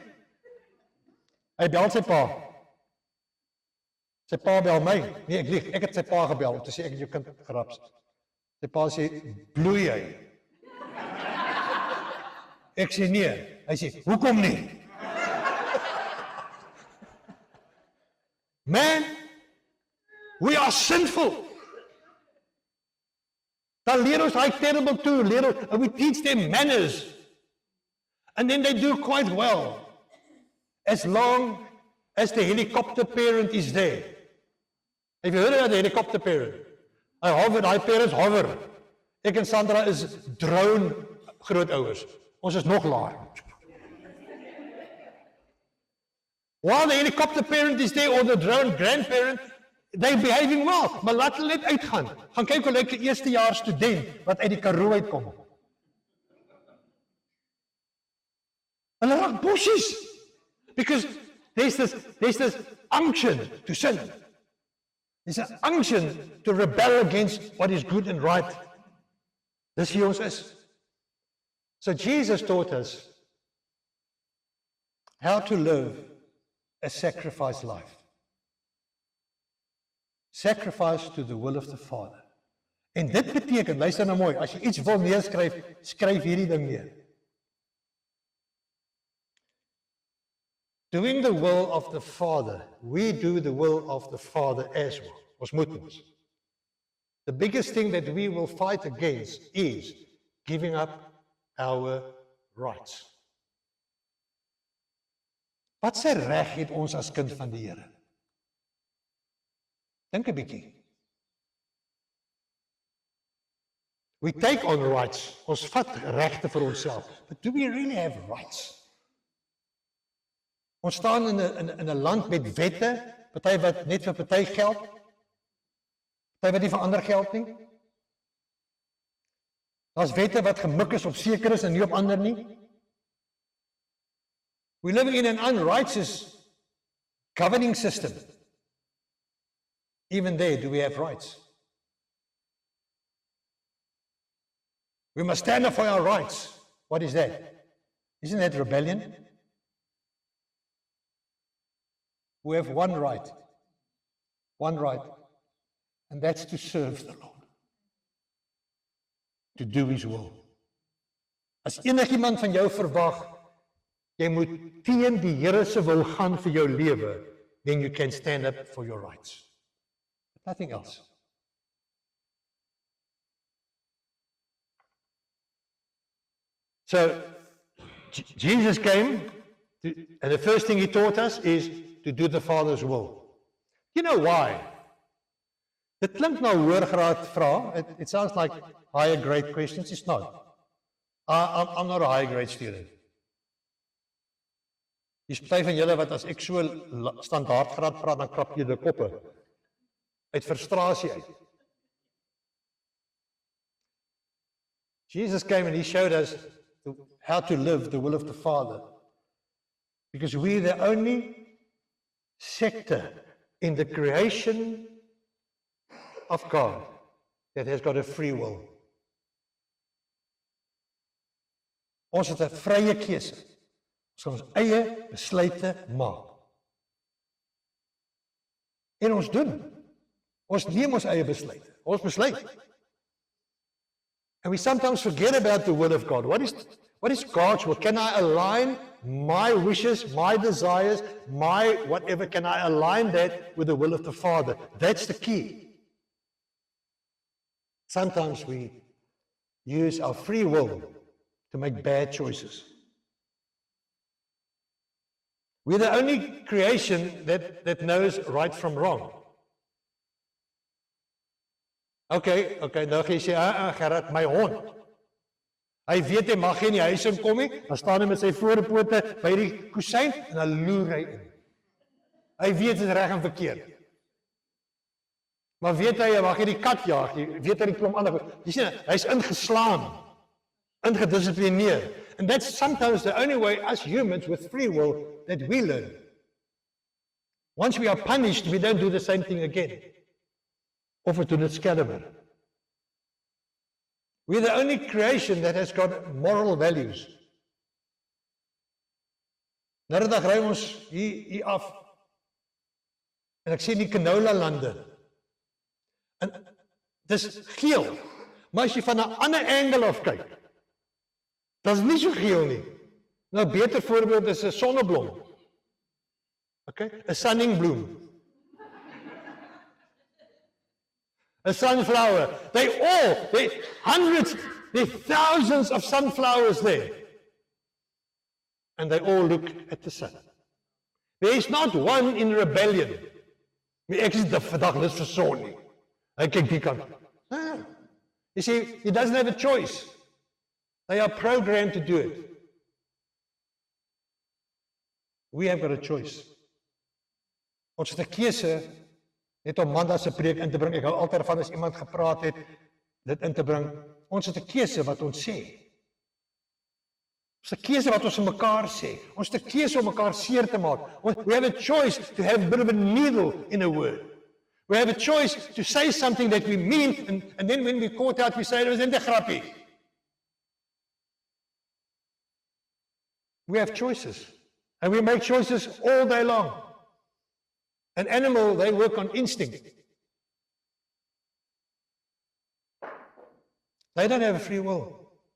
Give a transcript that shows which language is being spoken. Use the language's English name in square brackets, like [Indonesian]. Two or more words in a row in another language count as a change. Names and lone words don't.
[Afrikaans] Hy bel sy pa. Sy pa bel my. Nee, ek lieg, ek het sy pa gebel om te sê ek het jou kind geraps. Sy pa sê, bloei jy? Ek sê nee. Hy sê, hoekom nie? Man, [English] we are sinful. [Afrikaans] Dan leer ons hy terrible toe, [English] and we teach them manners. And then they do quite well. As long as the helicopter parent is there. Have you heard about the helicopter parent? Hy parents hover. [Afrikaans] Ek en Sandra is drone grootouers. Ons is nog laer. [English] While the helicopter parent is there or the drone grandparent, they're behaving well. [Afrikaans] Maar laat hulle net uitgaan. Gaan kyk hoe lyk 'n eerstejaars student wat uit die Karoo uitkom. Hulle raak bossies. [English] Because there's this unction to sin. There's an unction to rebel against what is good and right. [Afrikaans] Dis wie ons is. [English] So Jesus taught us how to live a sacrifice life. Sacrifice to the will of the Father. [Afrikaans] En dit beteken, luister nou mooi, as jy iets wil neerskryf, skryf hierdie ding neer. [English] Doing the will of the Father, we do the will of the Father as well. [Afrikaans] Ons moet ons. [English] The biggest thing that we will fight against is giving up our rights. [Afrikaans] Wat se reg het ons as kind van die Here? Dink 'n bietjie. [English] We take on rights. [Afrikaans] Ons vat regte vir onsself. [English] But do we really have rights? [Afrikaans] Ons staan in 'n land met wette, party wat net vir party geld, party wat nie vir ander geld nie. Daar's wette wat gemik is op sekeres en nie op ander nie. [English] We're living in an unrighteous governing system. Even there, do we have rights? We must stand up for our rights. What is that? Isn't that rebellion? We have one right, and that's to serve the Lord, to do His will. [Afrikaans] As enigiemand van jou verwag, jy moet teen die Here se wil gaan vir jou lewe, [English] then you can stand up for your rights. But nothing else. So, Jesus came, and the first thing He taught us is to do the Father's will. You know why? [Afrikaans] Dit klink nou hoërgraad vra. [English] It sounds like higher grade questions. It's not. I'm not a higher grade student. [Afrikaans] Dis party van julle wat as ek so standaardgraad praat, dan krap jy die koppe. Uit frustrasie uit. [English] Jesus came and he showed us how to live the will of the Father. Because we're the only sector in the creation of God that has got a free will. [Afrikaans] Ons het 'n vrye keuse. Ons kan ons eie besluite maak. En ons doen. Ons neem ons eie besluite. Ons besluit. [English] And we sometimes forget about the will of God. What is God's will? Can I align my wishes, my desires, my whatever? Can I align that with the will of the Father? That's the key. Sometimes we use our free will to make bad choices. We're the only creation that knows right from wrong. [Afrikaans] Okay, nou gaan jy sê, Gerard, my hond. Hy weet hy mag nie in die huis inkom nie, dan staan hy met sy voorpote by die kusyn en dan loer hy in. Hy weet dit is reg en verkeerd. Maar weet hy mag nie die kat jaag nie, weet hy die klomp ander. Jy sien, hy's ingeslaan, ingedissiplineer. [English] And that's sometimes the only way us humans with free will that we learn. Once we are punished, we don't do the same thing again. [Afrikaans] Of we doen dit skelmer. [English] We're the only creation that has got moral values. [Afrikaans] Nou die dag ry ons hier af. En ek sien die canola lande. En dis geel. Maar as jy van 'n ander angle af kyk, dis nie so geel nie. Nou beter voorbeeld is 'n sonneblom. Okay? 'n sunningbloem. [English] A sunflower. They hundreds, there thousands of sunflowers there. And they all look at the sun. There is not one in rebellion. [Afrikaans] Ek is die vandag lus vir son nie. Hy kyk die kant. [English] You see, he doesn't have a choice. They are programmed to do it. We have got a choice. [Afrikaans] Ons het 'n keuse net om Amanda se preek in te bring. Ek hou altyd van as iemand gepraat het, dit in te bring. Ons het 'n keuse wat ons sê. Ons het 'n keuse wat ons vir mekaar sê. Ons het 'n keuse om mekaar seer te maak. [English] We have a choice to have a bit of a needle in a word. We have a choice to say something that we mean, and then when we caught out, we say it was [Afrikaans] net 'n grappie. [English] We have choices, and we make choices all day long. An animal, they work on instinct. They don't have a free will.